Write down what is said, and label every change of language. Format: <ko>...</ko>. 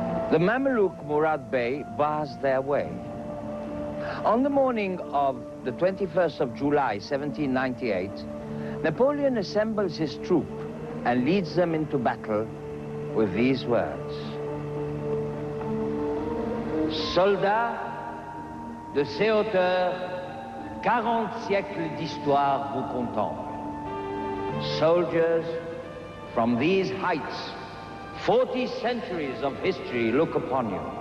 <en>The Mameluke Murad Bey bars their way. On the morning of the 21st of July, 1798, Napoleon assembles his troop and leads them into battle with these words.</en> <fr>Soldats de ces hauteurs, 40 siècles d'histoire vous contemplent.</fr> <en>Soldiers, from these heights, 40 centuries of history look upon you.</en>